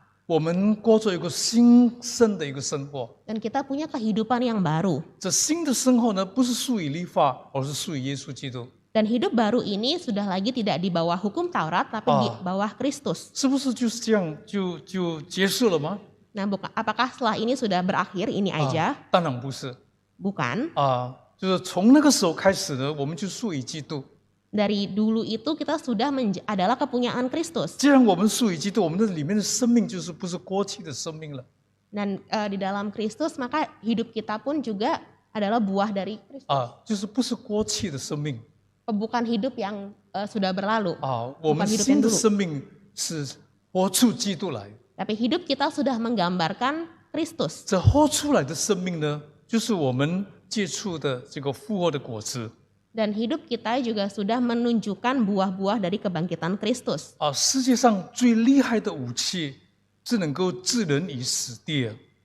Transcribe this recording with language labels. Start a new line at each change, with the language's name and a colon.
Chinese: 我们过着一个新生的一个生活。
Indonesian: Dan kita punya kehidupan yang baru.
Chinese: 这新的生活呢，不是属于律法，而是属于耶稣基督。
Indonesian: Dan hidup baru ini sudah lagi tidak di bawah hukum Taurat, tapi di bawah Kristus.
Chinese: 是不是就是这样就结束了吗？
Indonesian: Nah, apakah setelah ini sudah berakhir ini aja?
Chinese: 当然不是
Indonesian: Bukan.
Chinese: 就是从那个时候开始呢，我们就属于基督。
Indonesian: Dari dulu itu kita sudah adalah kepunyaan Kristus.
Chinese: 既然我们属于基督，我们的里面的生命就是不是过去的生命了
Indonesian: Dan di dalam Kristus maka hidup kita pun juga adalah buah dari Kristus.
Chinese: 就是不是过去的生命
Indonesian: Bukan hidup yang sudah berlalu.
Chinese: 我们
Indonesian: Bukan hidup
Chinese: 新
Indonesian: yang
Chinese: 的
Indonesian: dulu.
Chinese: 生命是活出基督来。
Indonesian: Tapi hidup kita sudah menggambarkan Kristus.
Chinese: 这活出来的生命呢，就是我们接触的这个复活的果子
Indonesian: Dan hidup kita juga sudah menunjukkan buah-buah dari kebangkitan Kristus.
Chinese: 世界上最厉害的武器是能够置人于死地的